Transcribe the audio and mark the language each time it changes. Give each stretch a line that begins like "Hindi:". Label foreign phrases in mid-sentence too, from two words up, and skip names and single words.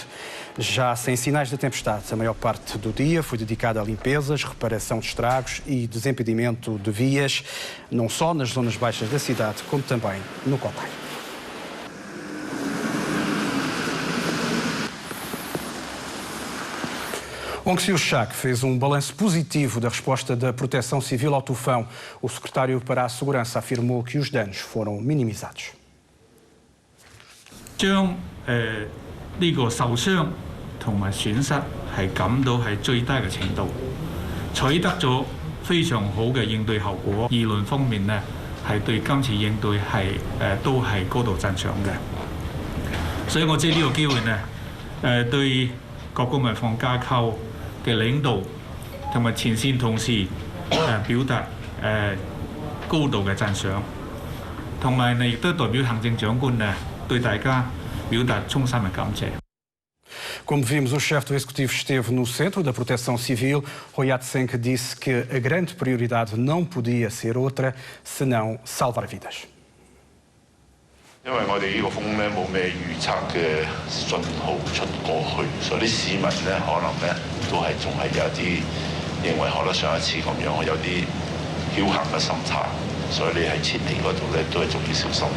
Portuguese: Já sem sinais da tempestade, a maior parte do dia foi dedicada a limpezas, reparação de estragos e desimpedimento de vias, não só nas zonas baixas da cidade, como também no Cotai. Wong Xiu-shak fez um balanço positivo da resposta da Proteção Civil ao tufão. O secretário para a Segurança afirmou que os danos foram minimizados.
Cantonese: 呢個受傷同埋損失係感到係最低嘅程度，取得咗非常好嘅應對後果。議論方面呢，係對今次應對都係高度讚賞嘅。所以我借呢個機會呢，對各個民防架構嘅領導同埋前線同事表達高度嘅讚賞，同埋呢亦都代表行政長官呢對大家
Portuguese: Como vimos, o chefe do Executivo esteve no centro da Proteção Civil. Rui Yat-Senk disse que a grande prioridade não podia ser outra senão salvar vidas.
Cantonese: 因為我哋呢個風咧冇咩預測嘅信號出過去，所以啲市民咧可能咧都係仲係有啲認為可能上一次咁樣有啲僥倖嘅心態，所以你喺撤離嗰度咧都係仲要小心。